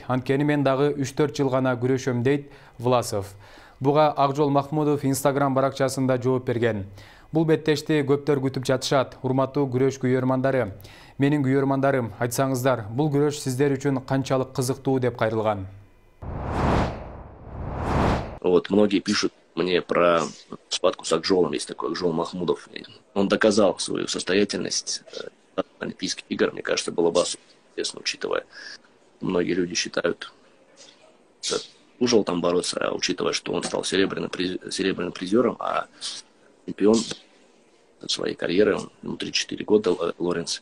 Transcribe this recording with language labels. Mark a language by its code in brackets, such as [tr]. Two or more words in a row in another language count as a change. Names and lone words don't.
[ky] Анткени мен дагы 3-4 жыл гана күрөшөм, дейт Власов. Буга Акжол Махмудов Instagram баракчасында жооп берген. Бул беттешти көптөр күтүп жатышат. Урматтуу күрөш күйөрмандары. Менин күйөрмандарым, айтсаңыздар, бул күрөш сиздер үчүн канчалык кызыктуу деп кайрылган. [ru] Вот многие пишут мне про схватку с Акжолом, есть такой Акжол Махмудов. Он доказал свою состоятельность Олимпийских игр, мне кажется, было бы особенно интересно, учитывая, многие люди считают, что ужил там бороться, а учитывая, что он стал серебряным призером, а чемпион своей карьеры, ему 34 года, Лоренс.